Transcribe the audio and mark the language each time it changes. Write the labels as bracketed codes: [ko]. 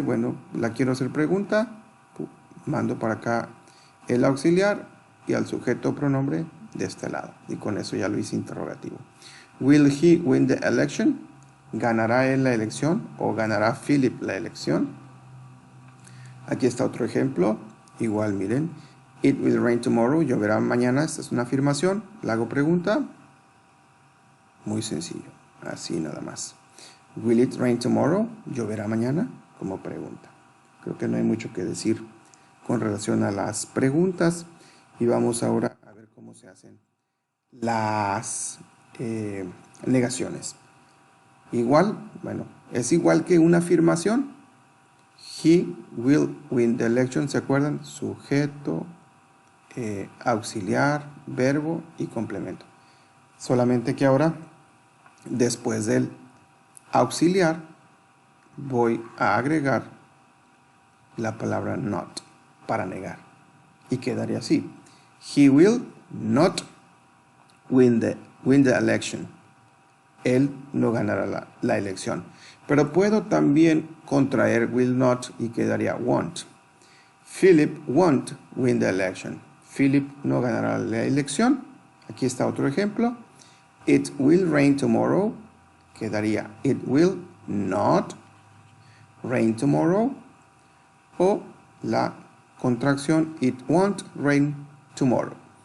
[es] Bueno, la quiero hacer pregunta. Mando para acá el auxiliar y al sujeto o pronombre de este lado. Y con eso ya lo hice interrogativo. [en] Will he win the election? [es] ¿Ganará él la elección o ganará Philip la elección? Aquí está otro ejemplo. Igual, miren. [en] It will rain tomorrow. [es] Lloverá mañana. Esta es una afirmación. La hago pregunta. Muy sencillo. Así nada más. [en] Will it rain tomorrow? [es] ¿Lloverá mañana? Como pregunta. Creo que no hay mucho que decir con relación a las preguntas. Y vamos ahora a ver cómo se hacen las negaciones. Igual, bueno, es igual que una afirmación. [en] He will win the election. [es] ¿Se acuerdan? Sujeto, auxiliar, verbo y complemento. Solamente que ahora, después del auxiliar, voy a agregar la palabra not para negar. Y quedaría así. [en] He will not win the election. [es] Él no ganará la elección. Pero puedo también contraer will not y quedaría won't. [en] Philip won't win the election. [es] Philip no ganará la elección. Aquí está otro ejemplo. [en] It will rain tomorrow. [es] Quedaría [en] it will not rain tomorrow. [es] O la contracción [en] it won't rain tomorrow.